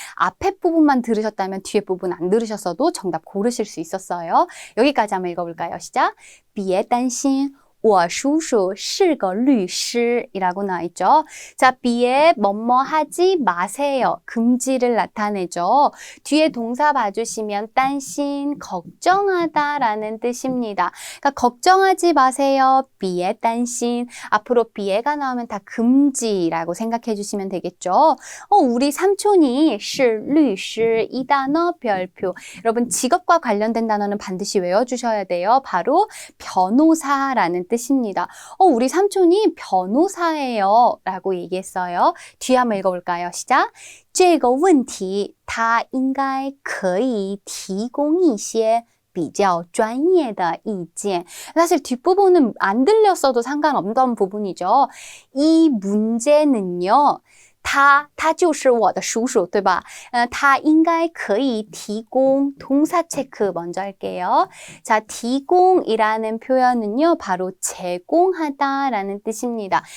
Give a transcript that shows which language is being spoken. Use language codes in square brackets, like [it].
[ko] 앞에 부분만 들으셨다면 뒤에 부분 안 들으셨어도 정답 고르실 수 있었어요. 여기까지 한번 읽어볼까요? 시작. [zh] 别担心我叔叔是个律师 [ko] 이라고 나와있죠. 자, 비에 뭐뭐 하지 마세요. 금지를 나타내죠. 뒤에 동사 봐주시면担心, 걱정하다라는 뜻입니다. 그러니까 걱정하지 마세요. 비에 担心. 앞으로 비에가 나오면 다 금지라고 생각해 주시면 되겠죠. 우리 삼촌이 [zh] 是律师 [ko] 이 단어 별표. 여러분 직업과 관련된 단어는 반드시 외워주셔야 돼요. 바로 변호사라는 뜻입니다. 우리 삼촌이 변호사예요 라고 얘기했어요. 뒤에 한번 읽어볼까요? 시작. [zh] 这个问题他应该可以提供一些比较专业的意见. [ko] 사실 뒷부분은 안 들렸어도 상관없던 부분이죠. 이 문제는요. [zh] 他就是我的叔叔对吧? 他应该可以提供 [ko] 동사 체크 먼저 할게요. 자, 提供이라는 표현은요. 바로 제공하다라는 뜻입니다.